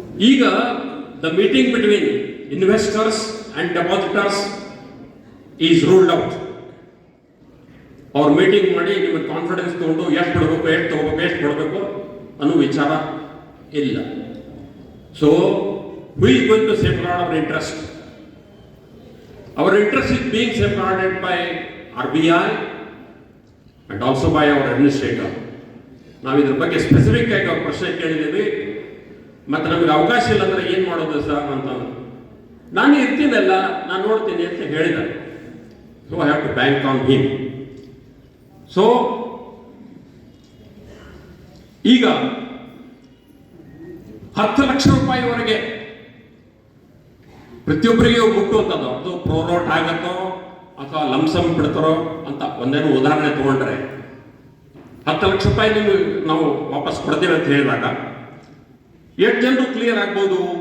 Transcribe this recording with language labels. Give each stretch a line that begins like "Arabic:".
English: ಈಗ the meeting between investors and depositors is ruled out.
Kannada: ಅವ್ರ meeting ಮಾಡಿ ನಿಮಗೆ ಕಾನ್ಫಿಡೆನ್ಸ್ ತಗೊಂಡು ಎಷ್ಟು ಬಿಡಬೇಕು, ಎಷ್ಟು ತಗೋಬೇಕು, ಎಷ್ಟು ಕೊಡಬೇಕು ಅನ್ನೋ ವಿಚಾರ ಇಲ್ಲ.
English: So who is going to safeguard our interest? Our interest is being safeguarded by RBI and also by our administrator.
Kannada: ನಾವು ಇದ್ರ ಬಗ್ಗೆ ಸ್ಪೆಸಿಫಿಕ್ ಆಗಿ ಅವ್ರ ಪ್ರಶ್ನೆ ಕೇಳಿದ್ದೀವಿ. ಮತ್ತು ನಮಗೆ ಅವಕಾಶ ಇಲ್ಲ ಅಂದರೆ ಏನು ಮಾಡೋದು ಸರ್ ಅಂತ. ನಾನು ಇರ್ತೀನಲ್ಲ, ನಾನು ನೋಡ್ತೀನಿ ಅಂತ ಹೇಳಿದ.
English: So I have to bank on him.
Kannada: So ಈಗ 10 ಲಕ್ಷ ರೂಪಾಯಿವರೆಗೆ ಪ್ರತಿಯೊಬ್ಬರಿಗೂ ಮುಟ್ಟುವಂಥದ್ದು, ಅದು ಪ್ರೋರೋಟ್ ಆಗತ್ತೋ ಅಥವಾ ಲಂಸಮ್ ಬಿಡ್ತಾರೋ ಅಂತ ಒಂದೇನು ಉದಾಹರಣೆ ತಗೊಂಡ್ರೆ, 10 ಲಕ್ಷ ರೂಪಾಯಿ ನೀವು ನಾವು ವಾಪಸ್ ಕೊಡ್ತೀವಿ ಅಂತ ಹೇಳಿದಾಗ 8 ಜನರು ಕ್ಲಿಯರ್ ಆಗ್ಬೋದು.